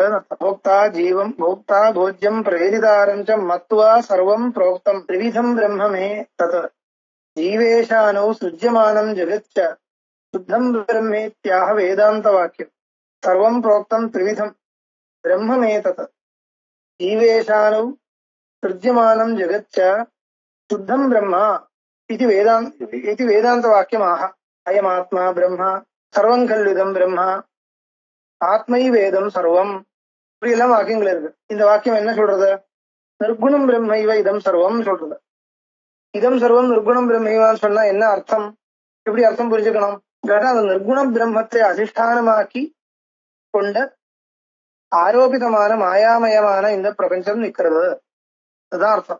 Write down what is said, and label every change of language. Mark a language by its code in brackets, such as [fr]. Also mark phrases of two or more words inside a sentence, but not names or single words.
[sa] भोक्ता जीवं भोक्ता भोज्यं प्रेरितारं च मत्वा सर्वं प्रोक्तं त्रिविधं ब्रह्ममे तत् जीवेशानो सृज्यमानं जगच्च शुद्धं ब्रह्मेत्याह वेदान्त वाक्यं सर्वं प्रोक्तं त्रिविधं ब्रह्ममे तत् जीवेशानो सृज्यमानं जगच्च शुद्धं ब्रह्म इति वेदान्तवाक्यमाह अयमात्मा ब्रह्म सर्वं खल्विदं ब्रह्म आत्मैवेदं सर्वम् [ta] இப்படி எல்லாம் வாக்கியங்கள் இருக்கு. இந்த வாக்கியம் என்ன சொல்றது? [sa] निर्गुणं ब्रह्मैव इदं सर्वम् சொல்றது. इदं सर्वं निर्गुणं ब्रह्मैव [ta] சொன்னா என்ன அர்த்தம்? எப்படி அர்த்தம் புரிஞ்சுக்கணும் கேட்டா, அந்த நிர்குண பிரம்மத்தை அதிஷ்டானமாக்கி கொண்ட ஆரோபிதமான மாயாமயமான இந்த பிரபஞ்சம் நிக்கிறது, அதுதான் அர்த்தம்.